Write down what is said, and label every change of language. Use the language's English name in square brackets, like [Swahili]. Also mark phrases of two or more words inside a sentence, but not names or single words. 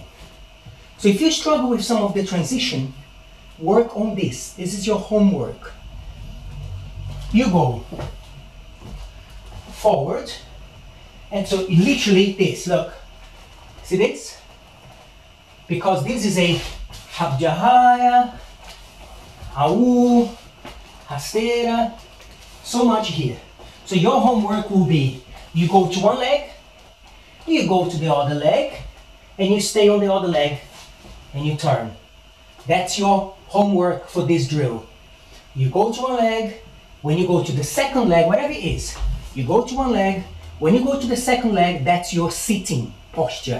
[English] So if you struggle with some of the transition, work on this. This is your homework. You go forward, and so literally this, look, see this? Because this is a habjahaya, au, rasteira, so much here. So your homework will be, you go to one leg, you go to the other leg, and you stay on the other leg, and you turn. That's your homework for this drill. You go to one leg, when you go to the second leg, whatever it is, you go to one leg, when you go to the second leg, that's your sitting posture.